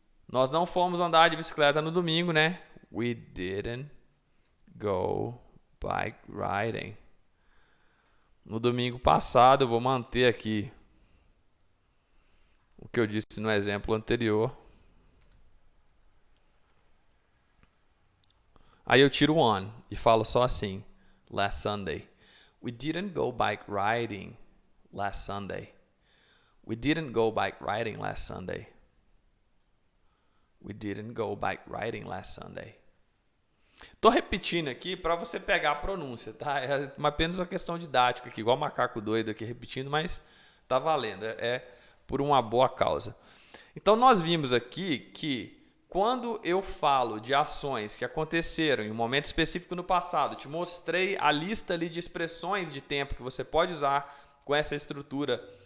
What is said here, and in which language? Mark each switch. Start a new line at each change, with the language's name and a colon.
Portuguese: Nós não fomos andar de bicicleta no domingo, né?
English: We didn't go bike riding.
Portuguese: No domingo passado, eu vou manter aqui o que eu disse no exemplo anterior. Aí eu tiro on e falo só assim.
English: Last Sunday. We didn't go bike riding last Sunday. We didn't go bike riding last Sunday. We didn't go bike riding last Sunday.
Portuguese: Tô repetindo aqui para você pegar a pronúncia, tá? É apenas uma questão didática aqui, igual macaco doido aqui repetindo, mas tá valendo. É por uma boa causa. Então nós vimos aqui que quando eu falo de ações que aconteceram em um momento específico no passado, te mostrei a lista ali de expressões de tempo que você pode usar com essa estrutura.